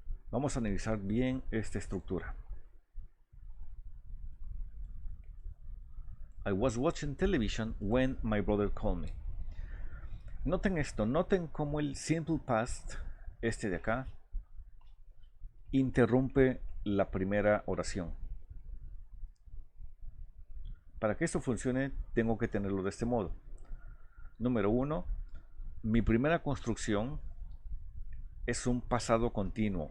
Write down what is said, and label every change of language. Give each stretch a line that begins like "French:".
Spanish: Vamos a analizar bien esta estructura.
English: I was watching television when my brother called me.
Spanish: Noten esto, noten cómo el simple past, este de acá, interrumpe la primera oración. Para que esto funcione, tengo que tenerlo de este modo. Número 1, mi primera construcción es un pasado continuo.